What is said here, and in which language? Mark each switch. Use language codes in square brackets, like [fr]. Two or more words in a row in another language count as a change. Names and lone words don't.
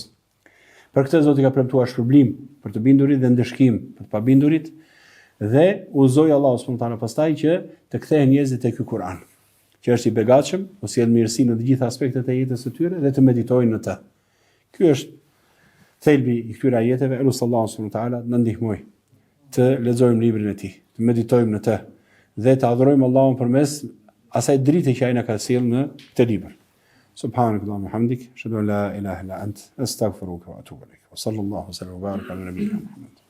[sq] Për këtë Zoti ka premtuar shpërblim për të bindurit dhe ndëshkim për të pabindurit dhe udhëzoi Allahu [ar] سبحانه وتعالى [sq] pastaj që të kthehen njerëzit tek ky Kur'an, që është i begatshëm, ose sjell mirësi në të gjitha aspektet e jetës së tyre dhe të meditojnë në të. Ky është thelbi i këtyre ajeteve. Elusi Allahu [ar] سبحانه وتعالى [sq] na ndihmoj të lexojmë librin e tij, të meditojmë në të dhe të adhurojmë Allahun përmes asaj drite që ai na ka sjellë në këtë libër. [ar] سبحانك اللهم وبحمدك أشهد أن لا إله إلا أنت أستغفرك وأتوب إليك وصلى الله وسلم وبارك على نبينا محمد